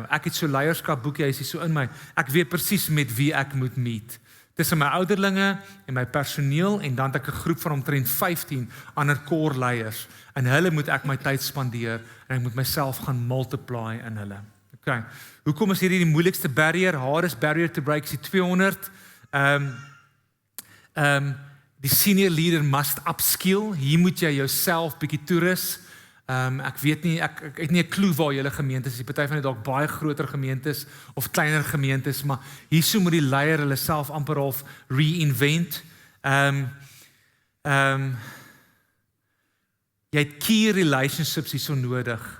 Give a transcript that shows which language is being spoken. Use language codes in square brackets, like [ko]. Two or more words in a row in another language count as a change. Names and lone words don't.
[af] Ek het so leierskapboekie, hy is so in my. Ek weet presies met wie ek moet meet. Tussen my ouderlinge en my personeel en dan het ek 'n groep van omtrent 15 ander core leiers. En hulle moet ek my tyd spandeer en ek moet myself gaan multiply in hulle. Okay. Hoekom is hierdie die moeilikste barrier? [en] Hardest barrier to break is [af] die 200. [en] Die senior leader must upskill. [af] Hier moet jy jouself bietjie toerus. Ek weet nie, ek het nie 'n klou waar julle gemeentes is. Party van dit dalk baie groter gemeentes of kleiner gemeentes, maar hierso moet die leier hulle self amper half reinvent. Jy het [en] key relationships [af] hierso nodig.